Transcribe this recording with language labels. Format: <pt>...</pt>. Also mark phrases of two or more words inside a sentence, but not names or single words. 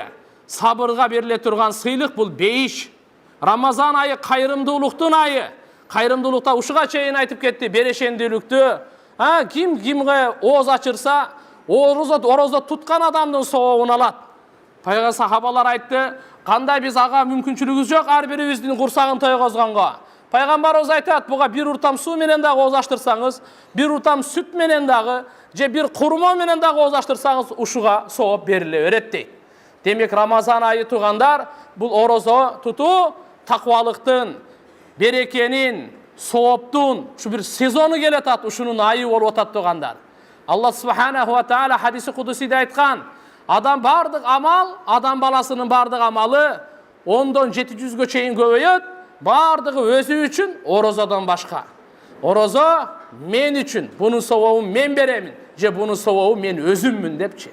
<ky>Sabırga berile turgan sıylık bul beyiş. Ramazan ayı kayrımdılıktın ayı. Kayrımdılıkta uşuğa çeyin aytıp ketti bereşendilüktü. Kimge oğuz açırsa oroza tutkan adamdın soğuğun alat. Peygamber sahabalar aytты: Kanday biz ağa mümkünçülüğümüz yok, her birimizdin kursağın toygozgongo. Пайғамбарыбыз айтат, буга бир уртам суу менен дагы ооз ачтырсаңыз, бир уртам сүт менен дагы, же бир курма менен дагы ооз ачтырсаңыз, ушуга сооп бериле берет дейт. Демек Рамазан айы тугандар, бул орозо тутуу таквалыктын, берекенин, сооптун ушу бир сезону келатат, ушунун айы болуп атат тугандар.</ky> <ar>الله سبحانه وتعالى</ar> <ky>хадиси кудусиде айткан, адам бардык амал, адам баласынын бардык амалы 10-дон 700-гө чейин көбөйөт, бардыгы өзү үчүн, орозодон башка. Орозо мен үчүн, бунун сообун мен беремин, же бунун сообу мен өзүммүн депчи.</ky>